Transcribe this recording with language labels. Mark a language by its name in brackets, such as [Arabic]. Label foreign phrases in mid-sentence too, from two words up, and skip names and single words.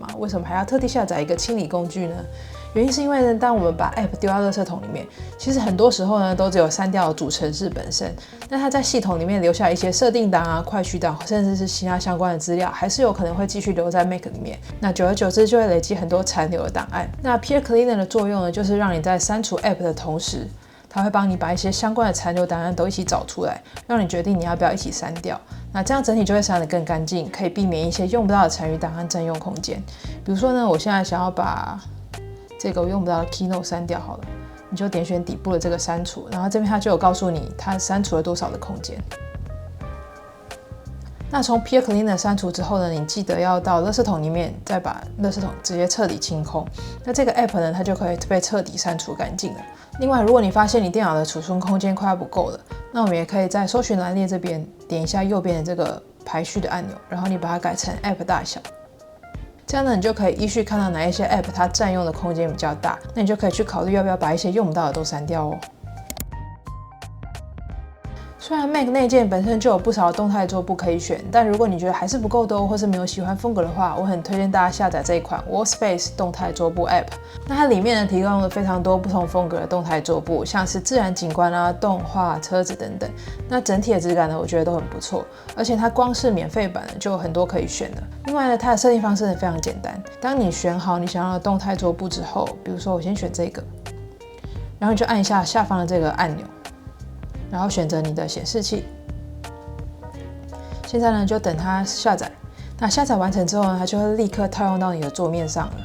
[Chinese] 為什麼還要特地下載一個清理工具呢？原因是因為呢，當我們把 App 丟到垃圾桶裡面，其實很多時候呢都只有刪掉主程式本身，那它在系統裡面留下一些設定檔啊、快取檔，甚至是其他相關的資料，還是有可能會繼續留在 Mac 裡面。那久而久之就會累積很多殘留的檔案。那 Peer Cleaner 的作用呢，就是讓你在刪除 App 的同時，它會幫你把一些相關的殘留檔案都一起找出來，讓你決定你要不要一起刪掉。那這樣整體就會刪得更乾淨，可以避免一些用不到的殘餘檔案佔用空間。比如說呢，我現在想要把這個我用不到的 Keynote 刪掉好了，你就點選底部的這個刪除，然後這邊它就有告訴你它刪除了多少的空間。那從 Peer Cleaner 刪除之後呢，你記得要到垃圾桶裡面，再把垃圾桶直接徹底清空。那這個 App 呢，它就可以被徹底刪除乾淨了。另外，如果你發現你電腦的儲存空間快要不夠了，那我們也可以在搜尋欄列這邊點一下右邊的這個排序的按鈕，然後你把它改成 App 大小。這樣呢，你就可以依序看到哪一些 App 它佔用的空間比較大，那你就可以去考慮要不要把一些用不到的都刪掉哦。雖然 Mac 內建本身就有不少動態桌布可以選，但如果你覺得還是不夠多，或是沒有喜歡風格的話，我很推薦大家下載這一款 Workspace 動態桌布 App。那它裡面呢提供了非常多不同風格的動態桌布，像是自然景觀啊、動畫、車子等等。那整體的質感呢，我覺得都很不錯，而且它光是免費版呢就有很多可以選的。另外呢，它的設定方式呢非常簡單，當你選好你想要的動態桌布之後，比如說我先選這個，然後你就按一下下方的這個按钮。然後選擇你的顯示器，現在呢就等它下載。那下載完成之後呢，它就會立刻套用到你的桌面上了。